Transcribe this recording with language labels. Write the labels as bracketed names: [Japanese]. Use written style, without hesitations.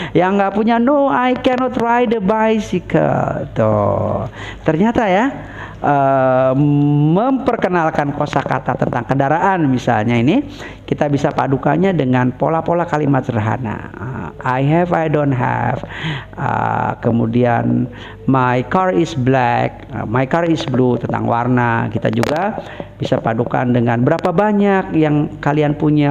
[Indonesian] Yang nggak punya [English] no, I cannot ride a bicycle. [Indonesian] Tuh, ternyata ya memperkenalkan kosakata tentang kendaraan misalnya ini kita bisa padukannya dengan pola-pola kalimat sederhana. [English] I have, I don't have. [Indonesian] Kemudian [English] my car is black, my car is blue, [Indonesian] tentang warna. Kita juga bisa padukan dengan berapa banyak yang kalian punya.